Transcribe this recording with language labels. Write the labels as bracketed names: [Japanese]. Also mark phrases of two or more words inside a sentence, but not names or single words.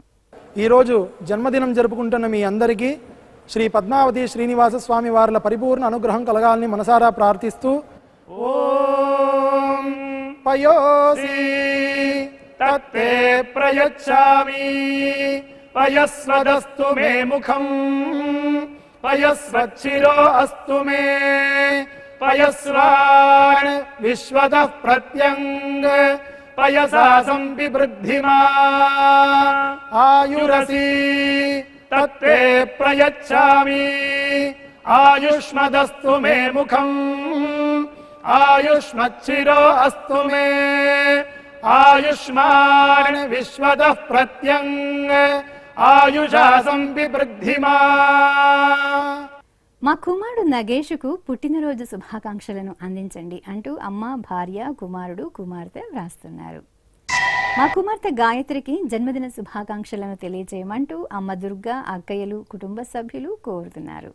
[Telugu] ఈరోజు జన్మదినం జరుపుకుంటున్న మీ అందరికీ శ్రీ పద్మావతి శ్రీనివాస స్వామి వార్ల పరిపూర్ణ అనుగ్రహం కలగాలని మనసారా ప్రార్థిస్తూ [Sanskrit] ఓం పయోసి తత్తే ప్రయచ్ఛామి పయస్వదస్తు మే ముఖం पयस्वच्छिरो अस्तु मे पयस्वान् विश्वतः प्रत्यङ्ग पयसा संविवृद्धिमा आयुरसि तत्ते प्रयच्छामि आयुष्मदस्तु मे मुखम् आयुष्मच्छिरो अस्तु मे आयुष्मान् विश्वतः प्रत्यङ्ग आयुषा संविवृद्धिमा. [Telugu] మా కుమారుడు నగేష్కు పుట్టినరోజు శుభాకాంక్షలను అందించండి అంటూ అమ్మ, భార్య, కుమారుడు, కుమార్తె వ్రాస్తున్నారు. మా కుమార్తె గాయత్రికి జన్మదిన శుభాకాంక్షలను తెలియజేయమంటూ అమ్మ దుర్గా, అక్కయ్యలు, కుటుంబ సభ్యులు కోరుతున్నారు.